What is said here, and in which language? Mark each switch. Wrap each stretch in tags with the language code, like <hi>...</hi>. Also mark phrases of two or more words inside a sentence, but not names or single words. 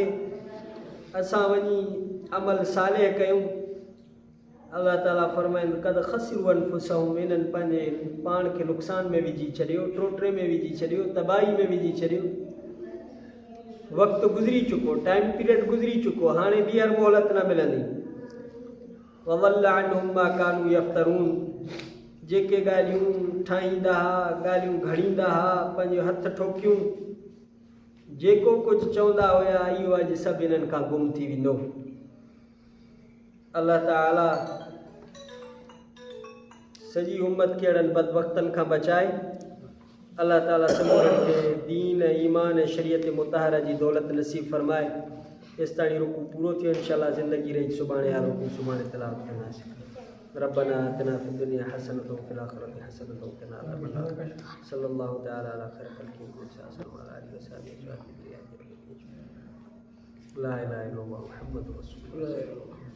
<sd>असां वञी अमल सालेह कयूं अल्लाह ताला फरमाइनि</sd> <ar>قد خسروا أنفسهم</ar> <sd>इन्हनि पंहिंजे पाण खे नुक़सान में विझी छॾियो टोटरे में विझी छॾियो तबाही में विझी छॾियो वक़्तु गुज़री चुको</sd> <en>time period</en> <sd>गुज़री चुको हाणे ॿीहर मोहलत न मिलंदी</sd> <ar>وضل عنهم ما كانوا يفترون</ar> <sd>जेके ॻाल्हियूं ठाहींदा हुआ ॻाल्हियूं घड़ींदा हुआ पंहिंजो हथ ठोकियूं जेको कुझु चवंदा हुया इहो अॼु सभु इन्हनि खां गुम थी वेंदो अल्लाह ताला सॼी उम्मत खे अहिड़नि बदबख़्तनि खां बचाए अल्लाह ताला समूरनि खे दीन ईमान शरीयत मुतहरा जी दौलत नसीब फरमाए। इस ताणी रुकू पूरो थियो इंशाअल्लाह ज़िंदगी रही सुभाणे या रुकू सुभाणे तिलावत कंदासीं।</sd> <ar>ربنا آتنا في الدنيا حسنة وفي الآخرة حسنة وقنا عذاب النار. صلى الله تعالى على خير الخلق وآله وأصحابه أجمعين. لا إله إلا الله محمد رسول الله.</ar>